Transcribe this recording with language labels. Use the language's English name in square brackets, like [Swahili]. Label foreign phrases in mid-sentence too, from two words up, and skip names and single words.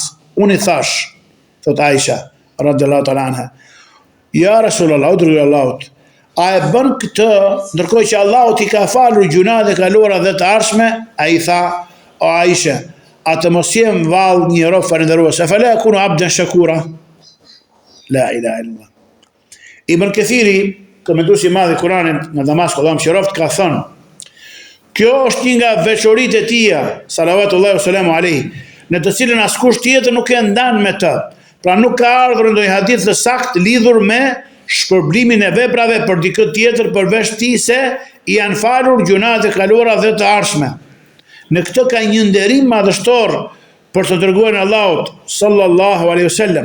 [Albanian] Unë i thash, thot Aisha [Arabic] رضي الله تعالى عنها, يا رسول الله, [Albanian] o dërguari i Allahut, a e bën këtë ndërkohë që Allahu t'i ka falur gjunahet e kaluara dhe të ardhshme? Ai tha, o Aisha, atë mos jem vallë një rob falëndërues, [Arabic] أفلا أكون عبدا شكورا. لا إله إلا الله. [Albanian] Ibn Kathiri, komentuesi i madh i Kuranit në Damasku, Allahu mëshiroft, ka thënë, kjo është një nga veçoritë e tija, [Arabic] صلوات الله وسلامه عليه, [Albanian] në të cilën askush tjetër nuk e ndan me të. Pra nuk ka ardhur ndonjë hadith të saktë lidhur me shpërblimin e veprave për dikë tjetër përveç tij se i janë falur gjunahet e kaluara dhe të ardhshme. Në këtë ka një nderim madhështor për të dërguarin e Allahut [Arabic] صلى الله عليه وسلم.